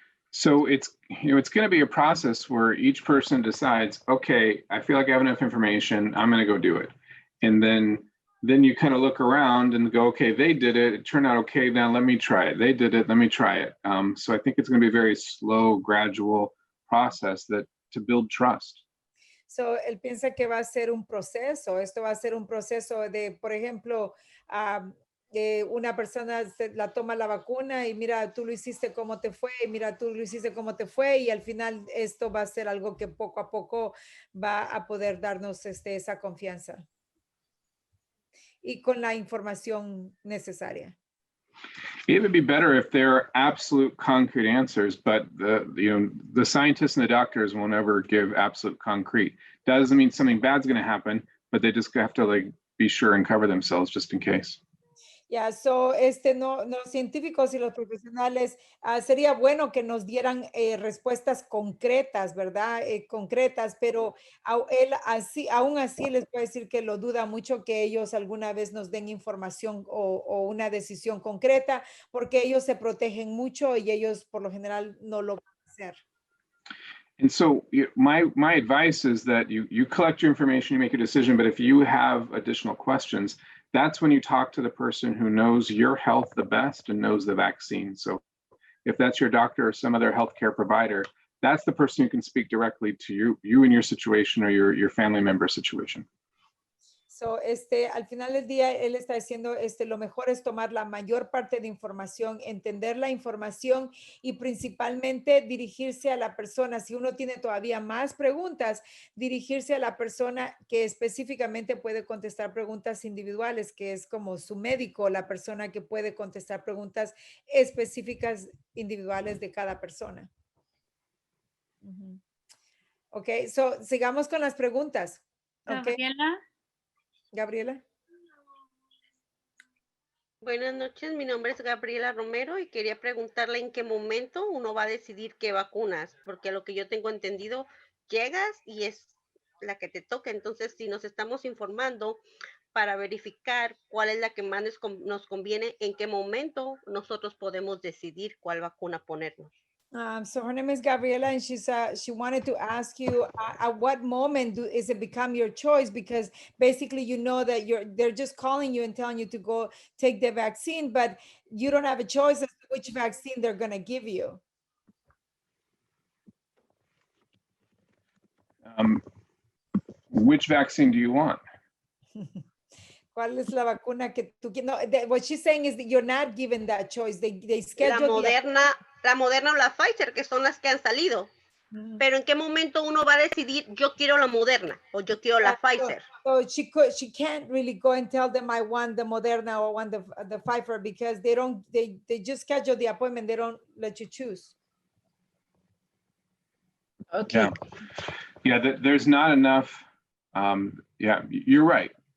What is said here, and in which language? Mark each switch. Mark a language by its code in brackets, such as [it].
[en] So it's going to be a process where each person decides, okay, I feel like I have enough information, I'm going to go do it. And then then you kind of look around and go, okay, they did it. It turned out okay. Now let me try it. They did it. Let me try it. So I think it's going to be a very slow, gradual process to build trust. [es] So, él piensa que va a ser un proceso. Esto va a ser un proceso de, por ejemplo, una persona la toma la vacuna y mira, tú lo hiciste como te fue, y mira, tú lo hiciste como te fue, y al final esto va a ser algo que poco a poco va a poder darnos esa confianza. Y con la información necesaria. [en] It would be better if there are absolute concrete answers, but the scientists and the doctors won't ever give absolute concrete. That doesn't mean something bad's going to happen, but they just have to like be sure and cover themselves just in case. [es] Ya, so, no, los científicos y los profesionales, sería bueno que nos dieran respuestas concretas, ¿verdad? Concretas, pero aún así les puedo decir que lo duda mucho que ellos alguna vez nos den información o una decisión concreta, porque ellos se protegen mucho y ellos por lo general no lo van a hacer. [en] And so my advice is that you collect your information, you make a decision, but if you have additional questions, that's when you talk to the person who knows your health the best and knows the vaccine. So if that's your doctor or some other healthcare provider, that's the person who can speak directly to you and your situation or your family member situation. [es] So, al final del día, él está diciendo, lo mejor es tomar la mayor parte de información, entender la información y principalmente dirigirse a la persona. Si uno tiene todavía más preguntas, dirigirse a la persona que específicamente puede contestar preguntas individuales, que es como su médico, la persona que puede contestar preguntas específicas individuales de cada persona. Ok, so, sigamos con las preguntas. [en] Okay. Gabriela. [es] Buenas noches, mi nombre es Gabriela Romero y quería preguntarle en qué momento uno va a decidir qué vacunas, porque a lo que yo tengo entendido, llegas y es la que te toca. Entonces, si nos estamos informando para verificar cuál es la que más nos conviene, en qué momento nosotros podemos decidir cuál vacuna ponernos. [en] So her name is Gabriela, and she wanted to ask you at what moment is it become your choice? Because basically, you know that they're just calling you and telling you to go take the vaccine, but you don't have a choice as to which vaccine they're going to give you. Which vaccine do you want? [es] ¿Cuál es la vacuna que tú quieres? [en] No, what she's saying is that you're not given that choice. They schedule [es] la Moderna o la Pfizer, que son las que han salido. Pero ¿en qué momento uno va a decidir yo quiero la Moderna o yo quiero la Pfizer? [en] So she can't really go and tell them I want the Moderna or want the Pfizer because they just schedule the appointment. They don't let you choose. Okay. Yeah, there's not enough. Yeah, you're right.